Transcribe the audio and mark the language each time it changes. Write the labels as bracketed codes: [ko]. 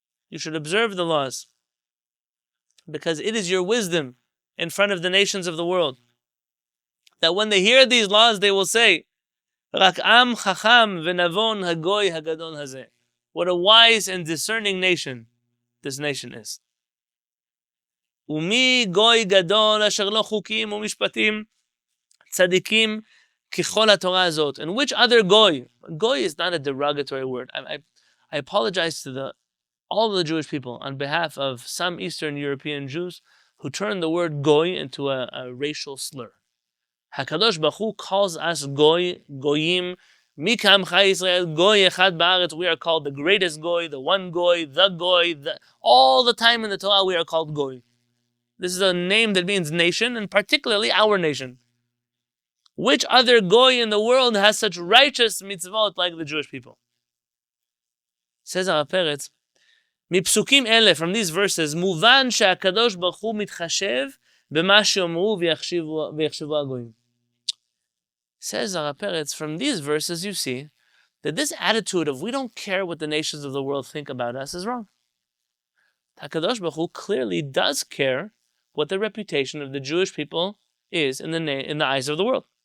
[en] You should observe the laws. Because it is your wisdom in front of the nations of the world. That when they hear these laws, they will say, [he] רק עם חכם ונבון הגוי הגדול הזה. [en] What a wise and discerning nation this nation is. [he] ומי גוי גדול אשר לא חוקים ומשפטים צדיקים Kichol HaTorah azot. [en] And which other goy? Goy is not a derogatory word. I apologize to all the Jewish people on behalf of some Eastern European Jews who turned the word goy into a racial slur. [he] HaKadosh Baruch Hu [en] calls us [he] goyim, Mikam Chai Yisrael, goy echad ba'aretz. [en] We are called the greatest goy, the one goy, all the time in the Torah we are called goy. This is a name that means nation, and particularly our nation. Which other goy in the world has such righteous mitzvot like the Jewish people? Says [he] Rav Peretz, מפסוקים אלה, [en] from these verses, [he] מובן שהקדוש ברוך הוא מתחשב במה שאומרו ויחשבו הגויים. [en] Says Rav Peretz, from these verses you see that this attitude of we don't care what the nations of the world think about us is wrong. HaKadosh Baruch Hu clearly does care what the reputation of the Jewish people is in the eyes of the world.